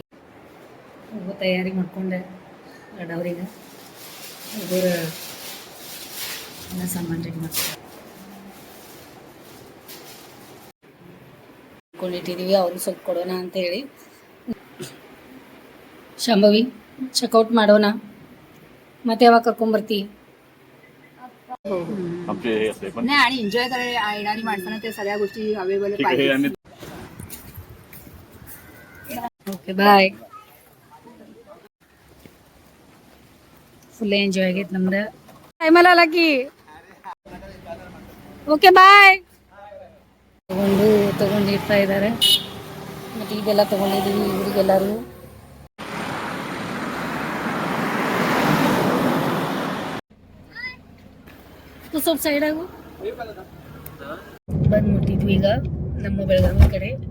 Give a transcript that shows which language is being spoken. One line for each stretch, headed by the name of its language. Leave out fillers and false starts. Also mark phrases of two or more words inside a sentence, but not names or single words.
Kannada: ತಯಾರಿ ಮಾಡ್ಕೊಂಡೆ ಅವ್ರಿಗೆ ಒಬ್ಬರು ಎಲ್ಲ ಸಾಮಾನು ರೆಡಿ ಮಾಡ್ತಾರೆ. ಕೊಂಡಿಟ್ಟಿದ್ದೀವಿ ಅವ್ರಿಗೆ ಸ್ವಲ್ಪ ಕೊಡೋಣ ಅಂತ ಹೇಳಿ. ಶಾಂಭವಿ ಚೆಕ್ಔಟ್ ಮಾಡೋಣ, ಮತ್ತೆ ಯಾವಾಗ ಕರ್ಕೊಂಬರ್ತಿ?
Marathi: नाही आणि एन्जॉय करायला येणारी माणसांना ते सगळ्या गोष्टी अवेलेबल पाहिजे.
English: okay bye. full enjoy
Kannada: ಆಗೈತೆ ನಮ್ದು. ಟೈಮಲ್ಲಿ ಅಲ್ಲ ಕಿ.
English: okay bye.
Kannada: ತಗೊಂಡಿರ್ತಾ ಇದ್ದಾರೆ. ಮತ್ತು ಇದೆಲ್ಲ ತಗೊಂಡಿದ್ದೀವಿ ಇವರಿಗೆಲ್ಲರೂ. ಸ್ವಲ್ಪ ಸೈಡಾಗು ಬಂದು ಮುಟ್ಟಿದ್ವಿ ಈಗ ನಮ್ಮ ಬೆಳಗಾವಿ ಕಡೆ.